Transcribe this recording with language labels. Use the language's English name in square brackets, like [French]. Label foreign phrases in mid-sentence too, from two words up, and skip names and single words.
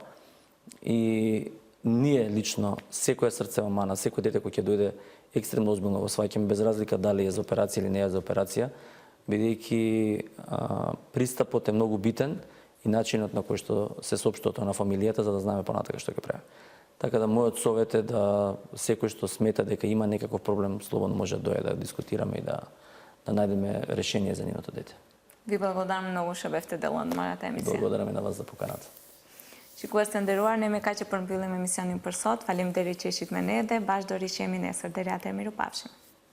[Macedonian] И ние лично, секоја срцева мана, секој дете кој ќе дојде екстремно озбилно во сваќаме, без разлика дали е за операција или не е за операција, бидејќи пристапот е многу битен и начинот на кој што се соопштува на фамилијата за да знаеме понатака што ќе прави. Така да мојот совет е да секој што смета дека има некаков проблем, слободно може да дојде да дискутираме и да најдеме решение за нивното дете. Ви благодарам многу што бевте дел од мојата емисија. Благодарам и на вас за поканата. [Albanian] Shikues të nderuar, ne me kaq që përmbyllim emisionin për sot. Faleminderit që ishit me ne dhe bashkë do rishemi nesër. Deri atëherë, mirupafshim.